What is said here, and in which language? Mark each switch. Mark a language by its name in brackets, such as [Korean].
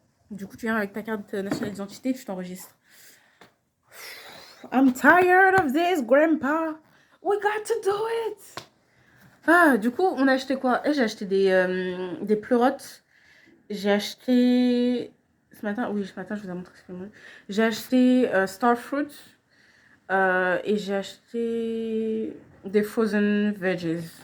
[French] Du coup, tu viens avec ta carte nationale d'identité, tu t'enregistres. [English] I'm tired of this, Grandpa. We got to do it. [French] Ah, du coup, on a acheté quoi? J'ai acheté des pleurotes. J'ai acheté... Ce matin, oui, ce matin, je vous ai montré ce que j'ai. J'ai acheté Starfruit. Et j'ai acheté des [English] frozen veggies.